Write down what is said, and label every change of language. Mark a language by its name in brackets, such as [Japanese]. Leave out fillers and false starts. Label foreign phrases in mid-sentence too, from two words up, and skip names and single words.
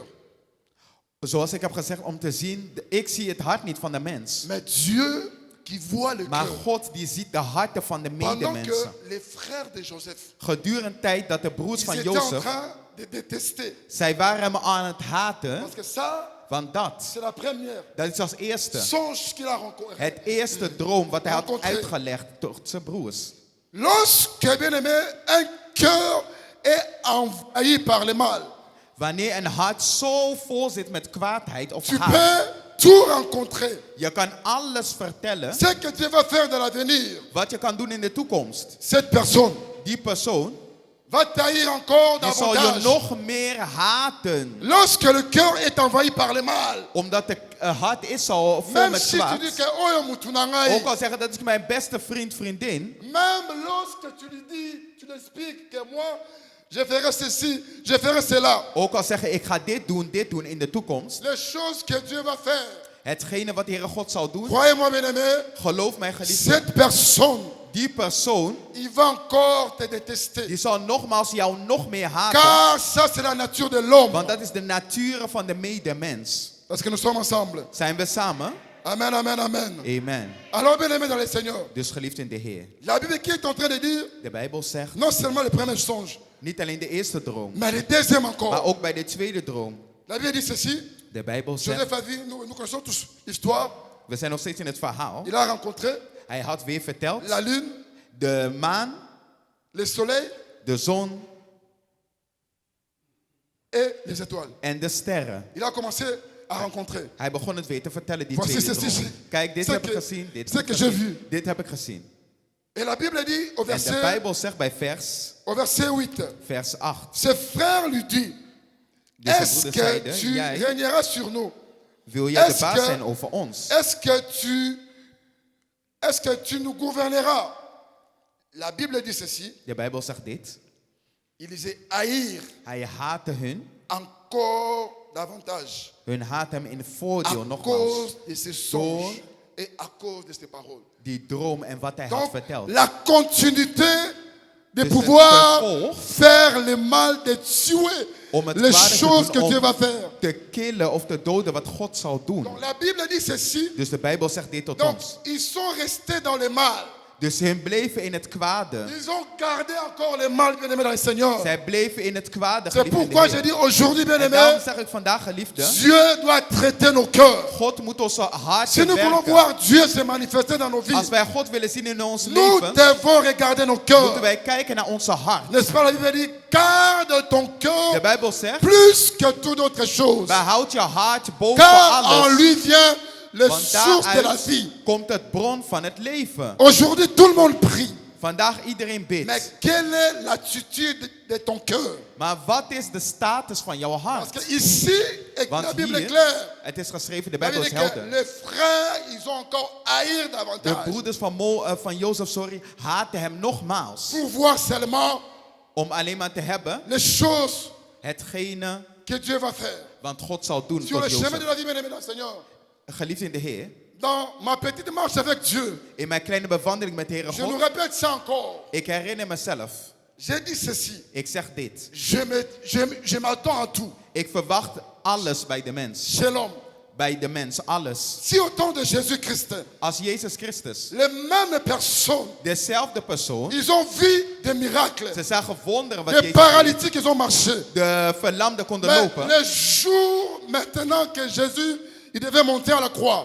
[Dutch] Zoals ik heb gezegd, om te zien, ik zie het hart niet van de mens. [French] Mais Dieu qui voit le [Dutch] Maar [French] cœur. [Dutch] God die ziet de harten van de [French] Pendant que [Dutch] medemensen. [French] les frères de Joseph, [Dutch] Gedurende tijd dat de broers [French] ils [Dutch] van [French] étaient en [Dutch] Jozef, [French] train de détester. [Dutch] zij waren hem aan het haten. [French] Parce que ça, [Dutch] Want dat [French] c'est la première [Dutch] is als eerste. [French] songe qu'il a rencontré. [Dutch] Het eerste droom wat hij had [French] Rencontré. [Dutch] uitgelegd tot zijn broers. [French] Lorsque, bien aimé, un cœur est envahi par le mal, [Dutch] Wanneer een hart zo vol zit met kwaadheid of [French] tu [Dutch] haat. [French] peux tout rencontrer. [Dutch] Je kan alles vertellen. [French] Ce que Dieu va faire dans l'avenir, [Dutch] Wat je kan doen in de toekomst. [French] cette personne [Dutch] Die persoon [French] va taillir encore [Dutch] die zal je [French] davantage. [Dutch] nog meer haten. [French] Lorsque le cœur est envahi par le mal, [Dutch] Omdat het hart is zo vol [French] même [Dutch] met [French] si tu [Dutch] kwaad. [French] dis que oh, [Lingala] mutu na ngai, [Dutch] Ook al zeggen dat is mijn beste vriend, vriendin. [French] même lorsque tu lui dis, tu lui expliques que moi, je ferai ceci, je ferai cela. [Dutch] Ook al zeggen ik ga dit doen in de toekomst. [French] Les choses que Dieu va faire, [Dutch] Hetgene wat de Heere God zal doen. [French] croyez-moi bien aimé, [Dutch] Geloof mij geliefde. [French] cette personne, [Dutch] Die persoon [French] il va encore te détester. [Dutch] die zal nogmaals jou nog meer haten. [French] Car ça c'est la nature de l'homme. [Dutch] Want dat is de natuur van de medemens. [French] Parce que nous sommes ensemble. [Dutch] Zijn we samen? [French] Amen, amen, amen. [Dutch] Amen. [French] Alors bien aimé dans le Seigneur, [Dutch] Dus geliefd in de Heer. [French] la Bible qui est en train de dire, [Dutch] De Bijbel zegt, [French] non seulement le premier songe, [Dutch] niet alleen de eerste droom, [French] mais le deuxième [Dutch] maar [French] encore. [Dutch] ook bij de tweede droom. [French] La Bible dit ceci, [Dutch] De Bijbel zegt, [French] Joseph a vu, nous connaissons tous l'histoire, [Dutch] we zijn nog steeds in het verhaal. [French] il a rencontré [Dutch] Hij had weer verteld, [French] la lune, [Dutch] de maan, [French] le soleil [Dutch] de zon [French] et les étoiles. [Dutch] en de sterren. [French] Il a commencé à rencontrer. [Dutch] Hij begon het weer te vertellen, die [French] Voici [Dutch] tweede [French] ceci. [Dutch] droom. Kijk, dit [French] C'est [Dutch] heb ik [French] que- [Dutch] gezien, dit [French] c'est [Dutch] heb ik [French] que j'ai [Dutch] gezien. [French] vu. [Dutch] Dit heb ik gezien. [French] Et la Bible dit au [Dutch] En de [French] verset, [Dutch] Bijbel zegt bij [French] au verset 8, [Dutch] vers 8. [French] ses frères lui disent, [Dutch] Dus zijn [French] est-ce [Dutch] broeder [French] que [Dutch] zeiden, [French] tu [Dutch] jij, [French] régneras sur nous? [Dutch] wil jij de [French] est-ce [Dutch] baas [French] que- [Dutch] zijn over ons? [French] Est-ce que tu nous gouverneras? La Bible dit ceci, [Dutch] De Bijbel zegt dit. [French] il disait haïr [Dutch] Hij haatte hun. [French] encore davantage [Dutch] Hun haat hem in [French] à [Dutch] voordeel nogmaals. [French] cause de ces songes et à cause de ces paroles. [Dutch] Die droom en wat hij had [French] Donc, [Dutch] verteld. [French] la continuité de [Dutch] Dus [French] pouvoir [Dutch] het vervolg [French] faire le mal, de tuer [Dutch] om het [French] les [Dutch] kwade te [French] choses [Dutch] doen, [French] que [Dutch] om [French] Dieu va faire. [Dutch] te killen of te doden wat God zal doen. [French] Donc, la Bible dit ceci. [Dutch] Dus de Bijbel zegt dit tot [French] Donc, [Dutch] ons. [French] ils sont restés dans le mal. [Dutch] Dus hun bleven in het kwade. [French] Ils ont gardé encore le mal, bien-aimés dans le Seigneur. [Dutch] Zij bleven in het kwade. [French] C'est [Dutch] geliefde in de [French] pourquoi [Dutch] Heer. [French] je dis aujourd'hui, [Dutch] En daarom [French] bien-aimés, [Dutch] zeg ik vandaag, geliefde. [French] Dieu doit traiter nos cœurs. [Dutch] God moet onze harten [French] Si nous voulons [Dutch] werken. [French] voir Dieu se manifester dans nos vies, [Dutch] Als wij God willen zien in ons [French] nous [Dutch] leven, [French] devons regarder nos [Dutch] moeten [French] cœurs. [Dutch] wij kijken naar onze hart. [French] N'est-ce pas, la Bible dit, garde ton [Dutch] De [French] cœur [Dutch] Bijbel zegt, [French] plus que toute autre chose. [Dutch] behoud je hart boven [French] Car en [Dutch] alles. [French] lui vient la [Dutch] Want [French] source de la [Dutch] daaruit [French] vie. [Dutch] komt het bron van het leven. [French] Aujourd'hui, tout le monde prie. [Dutch] Vandaag iedereen [French] Mais [Dutch] bidt. [French] quelle est l'attitude de ton cœur? [Dutch] Maar wat is de status van jouw [French] Parce [Dutch] hart? [French] que ici, et [Dutch] Want [French] la Bible est [Dutch] hier, [French] claire. [Dutch] het is geschreven, de [French] La [Dutch] Bijbel [French] Bible [Dutch] is [French] dit que [Dutch] helder. [French] les frères, ils ont encore haïr [Dutch] De [French] davantage. [Dutch] broeders van Jozef, haatten hem nogmaals. [French] Pour voir seulement [Dutch] Om alleen maar te hebben [French] les choses [Dutch] hetgene [French] que Dieu va faire. [Dutch] wat God zal doen [French] Sur le [Dutch] tot [French] chemin de [Dutch] Jozef. [French] la vie, bien-aimé dans le Seigneur. [Dutch] Geliefd in de Heer, [French] Dans ma petite marche avec Dieu, [Dutch] in mijn kleine bewandeling met de Heere [French] je nous [Dutch] God, [French] répète ça encore. [Dutch] ik herinner mezelf. [French] J'ai dit ceci. [Dutch] Ik zeg dit. [French] Je m'attends à tout [Dutch] Ik verwacht alles bij de mens. [French] chez l'homme. [Dutch] bij de mens, alles. [French] Si au temps de Jésus-Christ, [Dutch] Als Jezus Christus, [French] les mêmes personnes, [Dutch] dezelfde persoon, [French] ils ont vu des miracles. [Dutch] ze zagen wonderen wat [French] Les [Dutch] Jezus deed. [French] paralytiques, ils ont marché. [Dutch] De verlamden konden [French] Mais [Dutch] lopen. [French] le jour maintenant que Jésus, il devait monter à la croix,